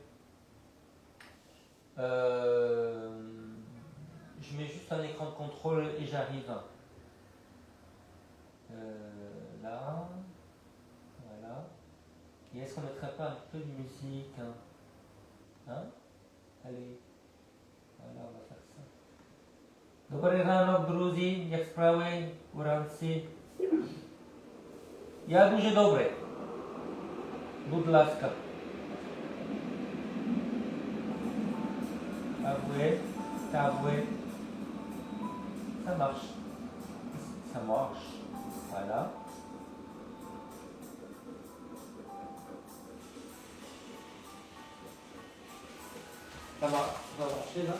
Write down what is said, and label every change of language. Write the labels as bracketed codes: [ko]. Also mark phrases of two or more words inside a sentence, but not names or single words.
[fr] Je mets juste un écran de contrôle et j'arrive. Là, voilà. Et est-ce qu'on ne mettrait pas un peu de musique hein? Allez, voilà, on va faire ça. [uk] Добрий ранок, друзі, як справи уранці? Я дуже добре. Будь ласка. [fr] Avouez, avouez. Ça marche. Ça marche. Voilà. Ça va marcher là?